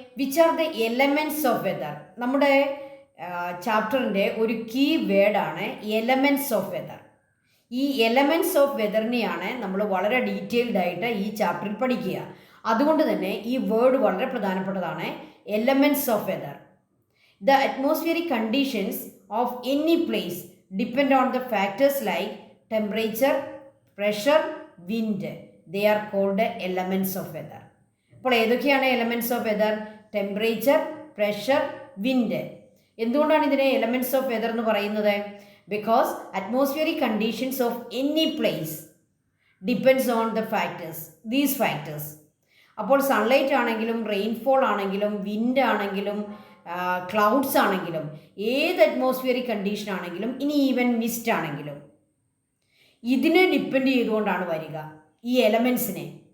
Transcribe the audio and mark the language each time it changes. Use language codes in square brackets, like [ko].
[en] Which are the elements of weather. [ml] നമ്മുടെ ചാപ്റ്ററിൻ്റെ ഒരു കീ വേർഡാണ് എലമെൻറ്റ്സ് ഓഫ് വെതർ. ഈ എലമെൻറ്റ്സ് ഓഫ് വെതറിനെയാണ് നമ്മൾ വളരെ ഡീറ്റെയിൽഡ് ആയിട്ട് ഈ ചാപ്റ്ററിൽ പഠിക്കുക. അതുകൊണ്ട് തന്നെ ഈ വേർഡ് വളരെ പ്രധാനപ്പെട്ടതാണ്, elements of weather. [en] The atmospheric conditions of any place depend on the factors like temperature, pressure, wind. They are called elements of weather. [ml] അപ്പോൾ ഏതൊക്കെയാണ് elements of weather? Temperature, pressure, wind. എന്തുകൊണ്ടാണ് ഇതിനെ എലമെൻറ്റ്സ് ഓഫ് വെതർ എന്ന് പറയുന്നത്? [en] Because atmospheric conditions of any place depends on the factors, these factors. [ml] അപ്പോൾ sunlight ആണെങ്കിലും, rainfall ആണെങ്കിലും, wind ആണെങ്കിലും, ക്ലൗഡ്സ് ആണെങ്കിലും, ഏത് അറ്റ്മോസ്ഫിയറിക് കണ്ടീഷൻ ആണെങ്കിലും, ഇനി ഈവൻ മിസ്റ്റ് ആണെങ്കിലും, ഇതിനെ ഡിപ്പെൻഡ് ചെയ്തുകൊണ്ടാണ് വരിക ഈ എലമെൻസിനെ.